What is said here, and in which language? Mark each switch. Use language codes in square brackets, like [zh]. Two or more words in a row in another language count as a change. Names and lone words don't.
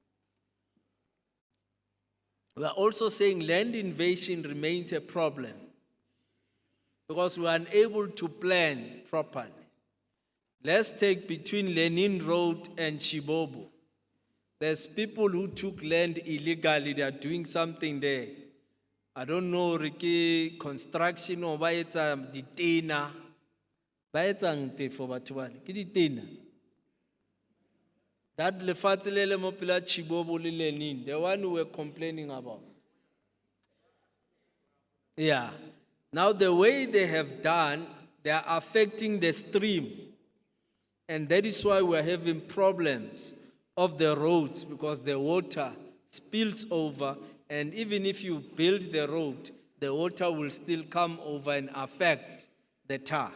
[en] We are also saying land invasion remains a problem because we are unable to plan properly. Let's take between Lenin Road and Shibobo. There's people who took land illegally, they are doing something there. I don't know, Ricky, construction or [st] ba etsa ditena. Ba etsa ngte for batho bale, ke ditena. [en] That [tn] lefatshe le le mo pela Shibobo le Lenin, [en] the one we were complaining about. Yeah. Now the way they have done, they are affecting the stream. And that is why we're having problems of the roads because the water spills over, and even if you build the road, the water will still come over and affect the tar.